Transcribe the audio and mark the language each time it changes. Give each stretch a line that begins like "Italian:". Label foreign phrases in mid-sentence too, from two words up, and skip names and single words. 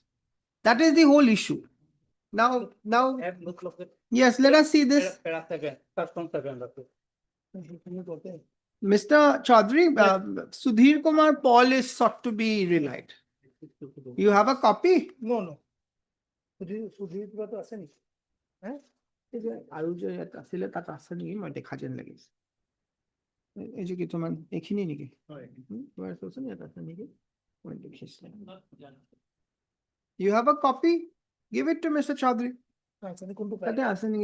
English: That is the whole issue. Now, yes, let us see this. Mr. Chaudhary, Sudhir Kumar Paul is sought to be relied. You have a copy?
Assamese: No. Sudhir to আছে নেকি? আৰু যে ইয়াত আছিলে তাত আছে নেকি মই দেখা যেন লাগিছে এই যে কিছুমান এইখিনি নেকি তোমাৰ চোন ইয়াত আছে নেকি মই দেখিছো
English: You have a copy? Give it to Mr. Chaudhary.
Assamese: তাতে আছে নেকি